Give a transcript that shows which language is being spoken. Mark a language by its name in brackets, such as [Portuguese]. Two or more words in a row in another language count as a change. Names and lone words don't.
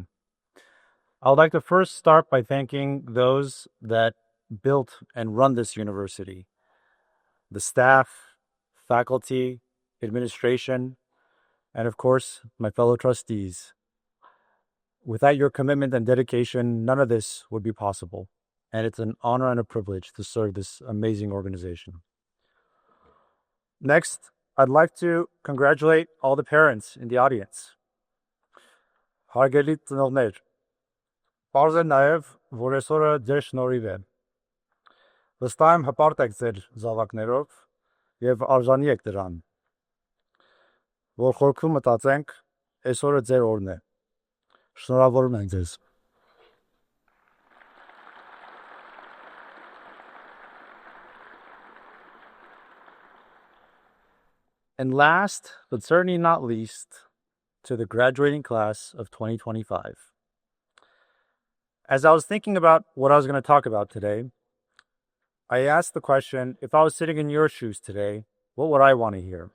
[English] I would like to first start by thanking those that built and run this university, the staff, faculty, administration, and of course, my fellow trustees. Without your commitment and dedication, none of this would be possible, and it's an honor and a privilege to serve this amazing organization. Next, I'd like to congratulate all the parents in the audience. [Armenian] Հարգելի ծնողներ, պարզ է նաև, որ այսօրը ձեր շնորհիվ է։ Վստահ եմ հպարտ եք ձեր զավակներով եւ արժանի եք դրան, որ խորքում մտածենք, այսօրը ձեր օրն է։ Շնորհավորում ենք ձեզ։ [English] And last, but certainly not least, to the graduating class of 2025. As I was thinking about what I was going to talk about today, I asked the question, if I was sitting in your shoes today, what would I want to hear?